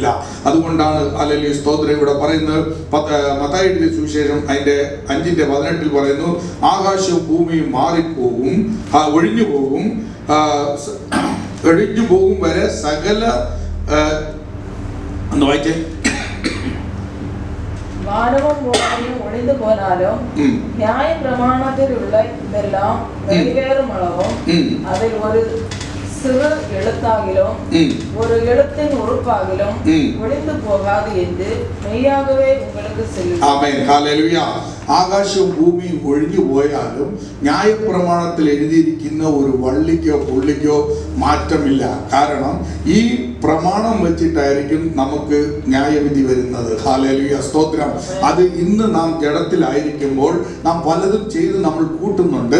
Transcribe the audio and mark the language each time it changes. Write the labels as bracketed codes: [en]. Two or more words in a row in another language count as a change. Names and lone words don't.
[ml] അതുകൊണ്ടാണ്, ഹല്ലേലൂയ, സ്തോത്രം, ഇവിടെ പറയുന്നത്, മത്തായിയുടെ സുവിശേഷം അതിന്റെ 5:18 പറയുന്നു, ആകാശവും ഭൂമിയും മാറിപ്പോകും, ഒഴിഞ്ഞു പോകും വരെ സകല എന്ന് വായിച്ചേ, [ta] வானமும் பூமியும் ஒழிந்து போனாலும் நியாய பிரமாணத்திலுள்ள இதெல்லாம் நிறைவேறும் அளவும் அதில் ஒரு சிறு எழுத்தாகிலும் ஒரு எழுத்தின் உறுப்பாகிலும் ஒளிந்து போகாது என்று மெய்யாகவே உங்களுக்கு சொல்லுகிறேன். ஆமென். ஹல்லேலூயா. [ml] ആകാശവും ഭൂമിയും ഒഴിഞ്ഞു പോയാലും ന്യായപ്രമാണത്തിൽ എഴുതിയിരിക്കുന്ന ഒരു വള്ളിക്കോ പുള്ളിക്കോ മാറ്റമില്ല. കാരണം ഈ പ്രമാണം വെച്ചിട്ടായിരിക്കും നമുക്ക് ന്യായവിധി വരുന്നത്. ഹല്ലേലൂയ, സ്തോത്രം. അത് ഇന്ന് നാം ജഡത്തിലായിരിക്കുമ്പോൾ നാം പലതും ചെയ്ത് നമ്മൾ കൂട്ടുന്നുണ്ട്.